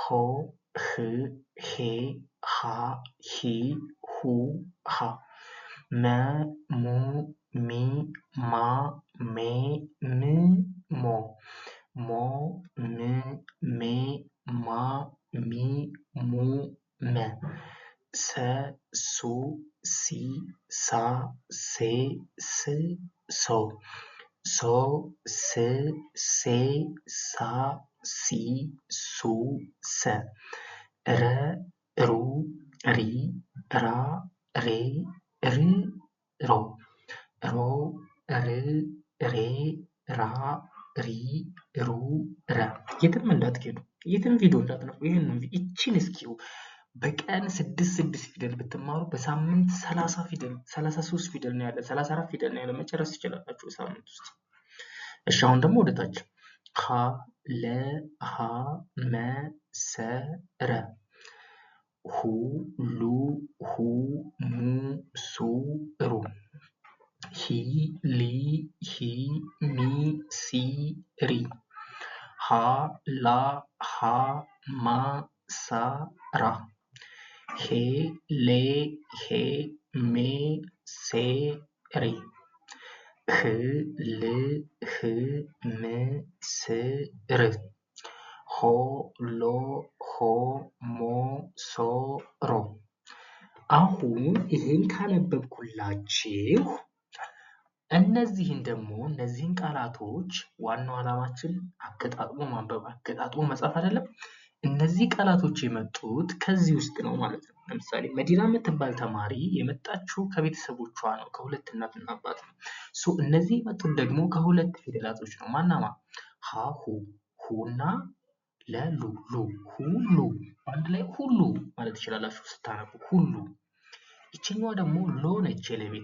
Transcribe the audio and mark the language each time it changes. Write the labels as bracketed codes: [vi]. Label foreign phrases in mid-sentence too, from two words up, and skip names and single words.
[am] ህ፣ ሄ፣ ሃ፣ ሂ፣ ሁ፣ ሃ፣ መ፣ ሙ፣ ሚ፣ ማ፣ ሜ፣ ም፣ ሞ፣ ሞ፣ ም፣ ሜ፣ ማ፣ ሚ፣ ሙ፣ መ፣ ሰ፣ ሱ፣ ሲ፣ ሳ፣ ሴ፣ ስ፣ ሶ፣ ሶ፣ ስ፣ ሴ፣ ሳ፣ ሲ፣ ሱ፣ ሰ፣ ረ፣ ሩ፣ ሪ፣ ራ፣ ሬ፣ ር፣ ሮ፣ ሮ፣ ር፣ ሬ፣ ራ፣ ሪ፣ ሩ፣ ረ። የትም እንዳትሄዱ፣ የትም ቪዲዮ እንዳትነፉ። ይህችን እስኪው በቀን 6 ፊደል ብትማሩ በሳምንት 30 ፊደል 33 ፊደል ነው ያለ 34 ፊደል ነው ያለ መጨረስ ትችላላችሁ በሳምንት ውስጥ። እሺ አሁን ደግሞ ወደታች ሀ፣ ለ፣ ሀ፣ መ፣ ሰ፣ ረ፣ ሁ፣ ሉ፣ ሁ፣ ሙ፣ ሱ፣ ሩ፣ ሂ፣ ሊ፣ ሂ፣ ሚ፣ ሲ፣ ሪ፣ ሀ፣ ላ፣ ሀ፣ ማ፣ ሳ፣ ራ፣ ሄ፣ ሌ፣ ሄ፣ ሜ፣ ሴ፣ ሬ፣ ህ፣ ል፣ ህ፣ ም፣ ስ፣ ር፣ ሆ፣ ሎ፣ ሆ፣ ሞ፣ ሶ፣ ሮ። አሁን ይህን ካነበብኩላችሁ እነዚህን ቃላቶች ዋናው ዓላማችን አገጣጥሞ ማንበብ አገጣጥሞ መጻፍ አይደለም። እነዚህ ቃላቶች የመጡት ከዚህ ውስጥ ነው ማለት ነው። ለምሳሌ መዲና የምትባል ተማሪ የመጣችው ከቤተሰቦቿ ነው፣ ከሁለት እናትና አባት ነው። እነዚህ የመጡት ደግሞ ከሁለት ፊደላቶች ነው። ማናማ ሀ፣ ሁና ለሉ ሉ ሁሉ አንድ ላይ ሁሉ ማለት ትችላላችሁ ስታነቡ ሁሉ። ይችኛዋ ደግሞ ሎ ነች፣ የለቤት